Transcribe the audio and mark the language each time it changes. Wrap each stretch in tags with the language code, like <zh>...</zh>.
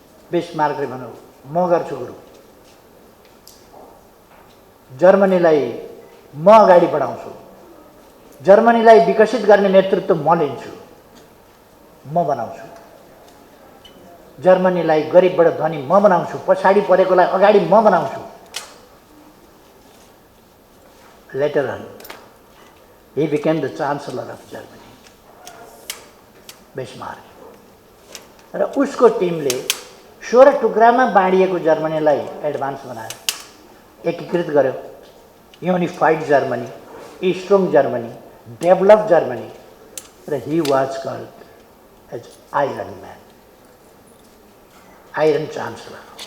<ne>बिस्मार्कले भन्यो, म गर्छु गुरु। जर्मनीलाई म अगाडि बढाउँछु, जर्मनीलाई विकसित गर्ने नेतृत्व म लिन्छु, म बनाउँछु, जर्मनीलाई गरिबबाट धनी म बनाउँछु, पछाडि परेकोलाई अगाडि म बनाउँछु।</ne> <en>Later on, he became the Chancellor of Germany, Bismarck.</en> <ne>र उसको टिमले 16 टुक्रामा बाँडिएको जर्मनीलाई एडभान्स बनायो, एकीकृत गर्यो।</ne> <en>Unified Germany, strong Germany, develop Germany. र he was called as iron man, iron chancellor.</en>